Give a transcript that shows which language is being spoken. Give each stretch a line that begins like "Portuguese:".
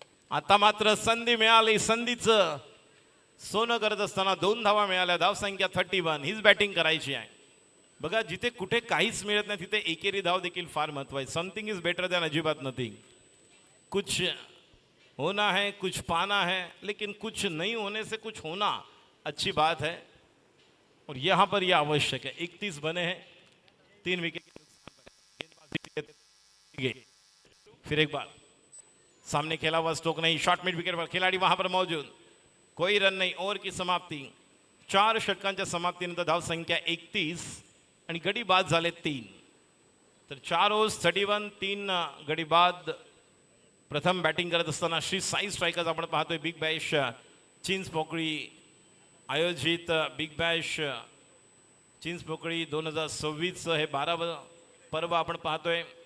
Marathi: आता मात्र संधी मिळाली, संधीचं सोनं करत असताना 2 धावा मिळाल्या। धाव संख्या 31। हीच बॅटिंग करायची आहे। बघा जिथे कुठे काहीच मिळत नाही तिथे एकेरी धाव देखील फार महत्त्वाची।
English: Something is better than अजिबात nothing.
Hindi: कुछ होना है, कुछ पाना है, लेकिन कुछ नहीं होने से कुछ होना अच्छी बात है, और यहाँ पर यह आवश्यक है। 31 बने हैं, 3 विकेट। फिर एक बार सामने खेला हुआ स्ट्रोक नहीं, शॉर्ट मिड विकेट पर खिलाड़ी वहां पर मौजूद, कोई रन नहीं। ओवर की समाप्ति
Marathi: 4 षटकांच्या समाप्तीनंतर धाव संख्या 31 आणि गडी बाद झाले 3। तर 4 ओव्हर्स 31, 3 गडी बाद। प्रथम बॅटिंग करत असताना श्री साई स्ट्रायकर्स आपण पाहतोय बिग बॅश चिंचपोकळी आयोजित बिग बॅश चिंचपोकळी 2026 हे 12वे पर्व आपण पाहतोय।